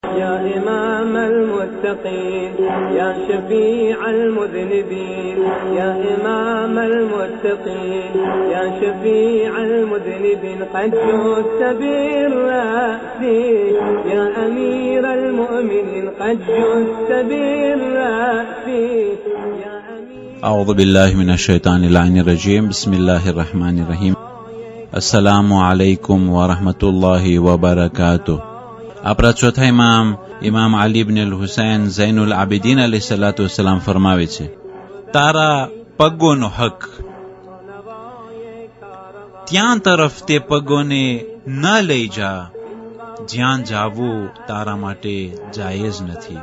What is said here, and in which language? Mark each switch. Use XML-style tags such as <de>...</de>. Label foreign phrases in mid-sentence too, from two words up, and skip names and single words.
<ar>يا إمام المتقين يا شفيع المذنبين يا إمام المتقين يا شفيع المذنبين قد جئت بالرأس يا أمير المؤمنين قد جئت بالرأس يا أمير. أعوذ بالله من الشيطان اللعين الرجيم. بسم الله الرحمن الرحيم. السلام عليكم ورحمة الله وبركاته.</ar> <gu>આપણા ચોથા ઇમામ અલી ઇબ્ન અલ હુસૈન ઝૈનુલ આબિદીન</gu> <ar>عليه الصلاة والسلام</ar> <gu>ફરમાવે છે, તારા પગોનો હક, ત્યાં તરફ તે પગોને ન લઈ જા જ્યાં જાવું તારા માટે જાયઝ નથી.</gu>